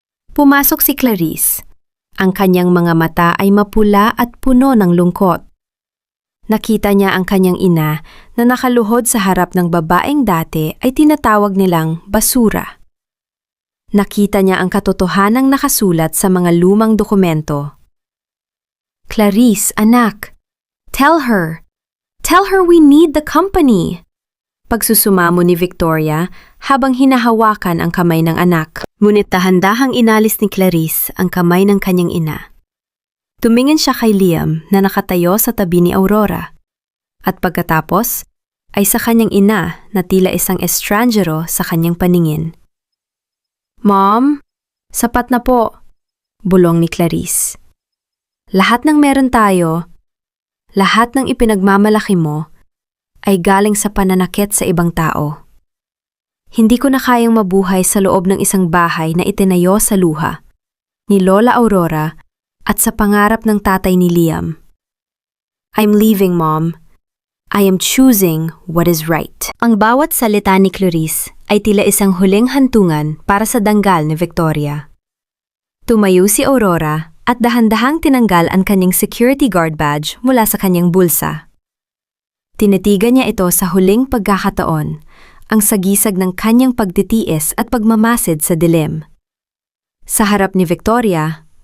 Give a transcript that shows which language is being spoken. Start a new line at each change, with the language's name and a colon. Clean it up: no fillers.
Filipino: Pumasok si Clarice. Ang kanyang mga mata ay mapula at puno ng lungkot. Nakita niya ang kanyang ina na nakaluhod sa harap ng babaeng dati ay tinatawag nilang basura. Nakita niya ang katotohanang nakasulat sa mga lumang dokumento. Clarice, anak.
English: Tell her we need the company.
Filipino: Pagsusumamo ni Victoria habang hinahawakan ang kamay ng anak. Ngunit dahan-dahang inalis ni Clarice ang kamay ng kanyang ina. Tumingin siya kay Liam na nakatayo sa tabi ni Aurora. At pagkatapos, ay sa kanyang ina na tila isang estranjero sa kanyang paningin. Mom, sapat na po, bulong ni Clarice. Lahat ng meron tayo, lahat ng ipinagmamalaki mo, ay galing sa pananakit sa ibang tao. Hindi ko na kayang mabuhay sa loob ng isang bahay na itinayo sa luha, ni Lola Aurora, at sa pangarap ng tatay ni Liam.
English: I'm leaving, Mom. I am choosing what is right.
Filipino: Ang bawat salita ni Clarice ay tila isang huling hantungan para sa danggal ni Victoria. Tumayo si Aurora at dahan-dahang tinanggal ang kanyang security guard badge mula sa kanyang bulsa. Tinitigan niya ito sa huling pagkakataon, ang sagisag ng kanyang pagtitiis at pagmamasid sa dilim. Sa harap ni Victoria,